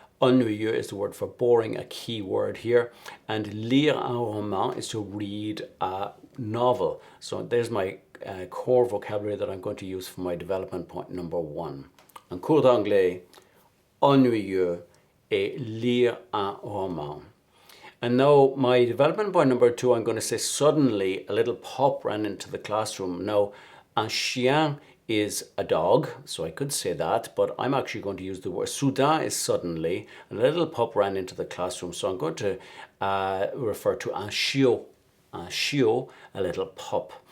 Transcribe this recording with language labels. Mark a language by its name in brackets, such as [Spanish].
[English] Ennuyeux is the word for boring, a key word here. And lire un roman is to read a novel. So there's my core vocabulary that I'm going to use for my development point number 1. [French] Un cours d'anglais, ennuyeux, et lire un roman. [English] And now my development point number 2, I'm going to say suddenly a little pup ran into the classroom. Now, un chien is a dog, so I could say that, but I'm actually going to use the word soudain is suddenly, and a little pup ran into the classroom. So I'm going to refer to un chiot, a little pup.